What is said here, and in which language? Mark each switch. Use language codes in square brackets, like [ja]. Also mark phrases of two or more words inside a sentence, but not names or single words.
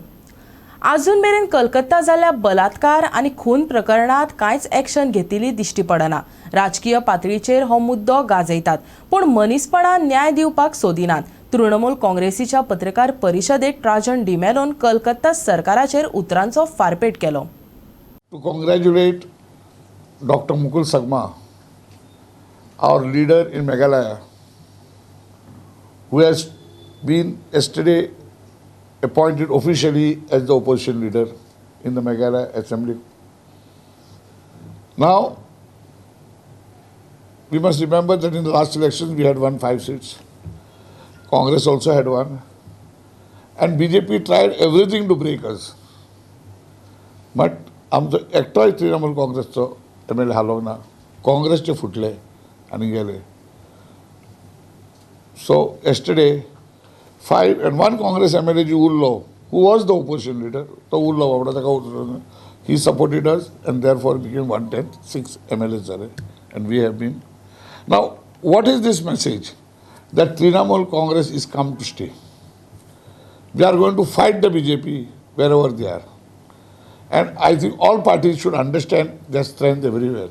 [kok] अजून मेरेन कलकत्ता जाल्ल्या बलात्कार आनी खून प्रकरणात कांयच ॲक्शन घेतिल्ली दिश्टी पडना. राजकीय पातळीचेर हो मुद्दो गाजयतात पूण मनीसपणान न्याय दिवपाक सोदिनात. तृणमूल काँग्रेसीच्या पत्रकार परिशदेत राजन डिमेलोन कलकत्ता सरकाराचेर उतरांचो फारपेट केलो. [en] to congratulate Dr. Mukul Sagma, our leader in Meghalaya, who has been yesterday appointed officially as the opposition leader in the Meghalaya Assembly. Now, we must remember that in the last elections we had won 5 seats. Congress also had one. And BJP tried everything to break us. [kok] But आमचो एकटोय तृणमूल काँग्रेसचो MLA हालोवंक ना. काँग्रेसचे फुटले आनी गेले. [en] So yesterday, 5 and 1 Congress MLA ji Ullo, who was the opposition leader, [kok] तो Ullo बाबडा ताका उठलो. [en] He supported us and therefore became 110, 6 MLAs जाले, and we have been. Now, what is this message? That Trinamool Congress is come to stay. We are going to fight the BJP wherever they are. And I think all parties should understand their strength everywhere.